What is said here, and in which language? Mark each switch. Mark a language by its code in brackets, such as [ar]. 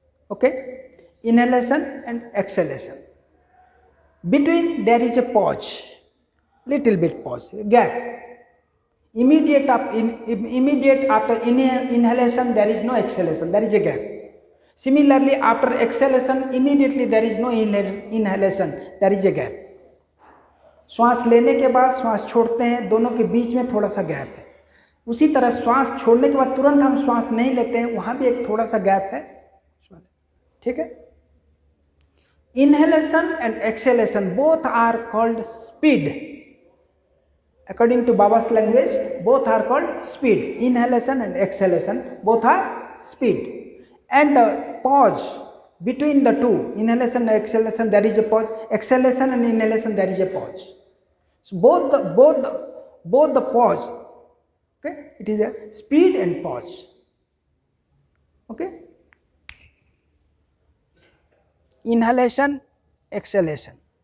[en] Okay, inhalation and exhalation. Between there is a pause, little bit pause, gap. Immediate after inhalation there is no exhalation, there is a gap. Similarly, after exhalation immediately there is no inhalation, there is a gap. [hi] श्वास लेने के बाद श्वास छोड़ते हैं, दोनों के बीच में थोड़ा सा गैप है। उसी तरह श्वास छोड़ने के बाद तुरंत हम श्वास नहीं लेते हैं, वहां भी एक थोड़ा सा गैप है। [en] ठीक है, inhalation and exhalation both are called speed. According to Baba's language, both are called speed. Inhalation and exhalation both are speed, and the pause between the two, inhalation and exhalation, there is a pause. Exhalation and inhalation, there is a pause. So both the pause Okay, it is a speed and pause. Okay, inhalation, exhalation.